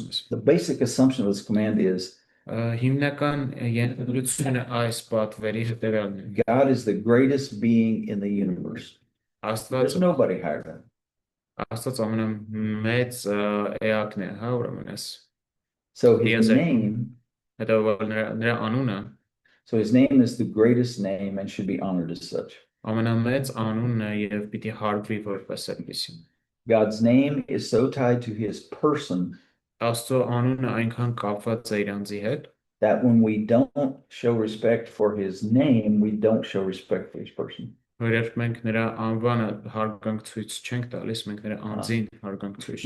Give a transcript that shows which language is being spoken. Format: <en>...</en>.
<en>The basic assumption of this command is</en> <hy>Հիմնական ենթադրությունը այս պատվերի հետևյալն է։</hy> <en>God is the greatest being in the universe. There's nobody higher than him.</en> <hy>Աստված ամենամեծ էակն է, հա, ուրեմն էս։</hy> <en>So his name,</en> <hy>հետևաբար նրա անունը</hy> <en>so his name is the greatest name and should be honored as such.</en> <hy>ամենամեծ անունն է եւ պիտի հարգվի որպես այդպեսին։</hy> <en>God's name is so tied to his person</en> <hy>Աստծո անունը այնքան կապված է իր անձի հետ,</hy> <en>that when we don't show respect for his name, we don't show respect for his person.</en> <hy>որ երբ մենք նրա անվանը հարգանք ցույց չենք տալիս, մենք նրա անձին հարգանք ցույց</hy>